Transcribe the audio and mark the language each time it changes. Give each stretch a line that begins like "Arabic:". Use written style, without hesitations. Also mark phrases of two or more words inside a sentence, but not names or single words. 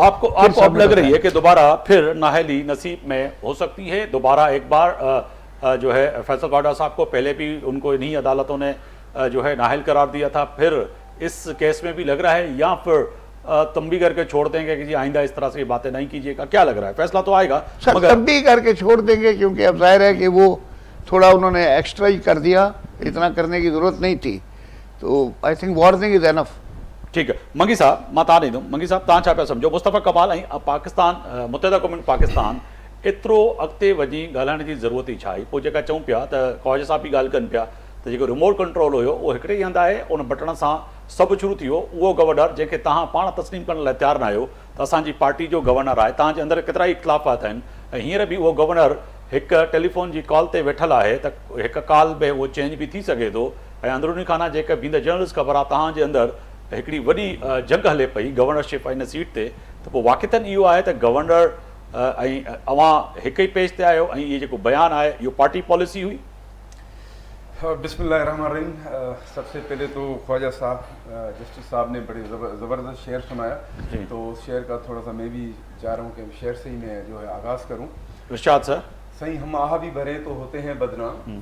Urdu: تو آپ کو اب لگ رہی ہے کہ دوبارہ پھر نااہلی نصیب میں ہو سکتی ہے, دوبارہ ایک بار جو ہے فیصل واڈا صاحب کو پہلے بھی ان کو انہی عدالتوں نے جو ہے نااہل قرار دیا تھا, پھر اس کیس میں بھی لگ رہا ہے, یا پھر تنبیہ کر کے چھوڑ دیں گے کہ جی آئندہ اس طرح سے باتیں نہیں کیجیے گا؟ کیا لگ رہا ہے, فیصلہ تو آئے گا مگر تنبیہ کر کے چھوڑ دیں گے, کیونکہ اب ظاہر ہے کہ وہ تھوڑا انہوں نے ایکسٹرا ہی کر دیا, اتنا کرنے کی ضرورت نہیں تھی.
English: تو I think warning is enough.
Urdu: ٹھیک ہے
Sindhi: منگی صاحب, میں تا نہیں دوں, منگی صاحب تاں چھا پیا سمجھو, مصطفیٰ کمال ऐं पाकिस्तान मुत्तहिदा क़ौमुनि पाकिस्तान एतिरो अॻिते वञी ॻाल्हाइण जी ज़रूरत ई छा आहे? पोइ जेका चऊं पिया त ख्वाजा साहब बि ॻाल्हि कनि पिया त जेको
English: remote control
Sindhi: हुयो उहो हिकिड़े ई हंधि आहे, उन बटण सां सभु शुरू थी वियो. उहो गवर्नर जंहिंखे तव्हां पाण तस्लीम करण लाइ तयारु न आहियो त असांजी पार्टी जो गवर्नर आहे, तव्हांजे अंदरि केतिरा ई इख़्तिलाफ़ात आहिनि, ऐं हींअर बि उहो गवर्नर हिकु टेलीफोन जी कॉल ते वेठल आहे त हिकु कॉल में उहो चेंज बि थी सघे थो. ऐं अंदरूनी खाना जेका बींदड़ जर्नलिस्ट ख़बर आहे, तव्हांजे अंदरि हिकिड़ी वॾी जंग हले पई गवर्नरशिप हिन सीट ते, त पोइ वाक़ितन इहो आहे त गवर्नर ऐं अवां हिकु ई पेज ते आहियो, ऐं इहो जेको बयानु आहे इहो पार्टी पॉलिसी हुई?
Urdu: بسم اللہ الرحمن الرحیم۔ سب سے پہلے تو خواجہ صاحب جسٹس صاحب نے بڑے زبردست شعر سنایا، تو اس شعر کا تھوڑا سا میں بھی چاہ رہا ہوں کہ شعر سے ہی میں جو ہے آغاز کروں. ارشاد سر. صحیح ہم آہ بھی بھرے تو ہوتے ہیں بدنام,